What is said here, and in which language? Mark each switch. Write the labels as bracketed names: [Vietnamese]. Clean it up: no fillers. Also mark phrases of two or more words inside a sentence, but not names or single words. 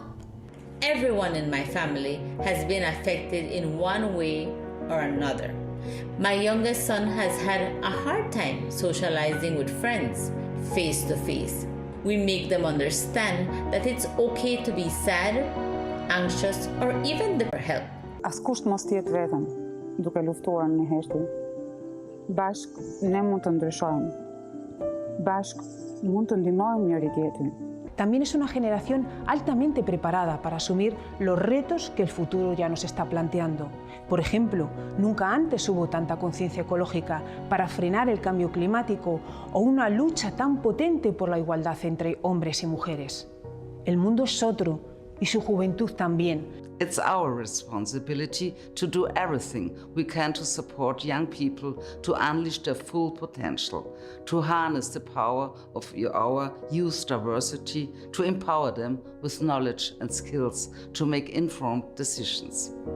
[English] Everyone in my family has been affected in one way or another. My youngest son has had a hard time socializing with friends face to face. We make them understand that it's okay to be sad, anxious, or even for help. [Albanian] Askush mos tjetë vetëm, duke luftuar në heshti. Bashk ne mund të ndryshojmë. Bashk mund të ndihmojmë njëri tjetrin. [Spanish] También es una generación altamente preparada para asumir los retos que el futuro ya nos está planteando. Por ejemplo, nunca antes hubo tanta conciencia ecológica para frenar el cambio climático o una lucha tan potente por la igualdad entre hombres y mujeres. El mundo es otro y su juventud también. [English] It's our responsibility to do everything we can to support young people to unleash their full potential, to harness the power of our youth diversity, to empower them with knowledge and skills to make informed decisions.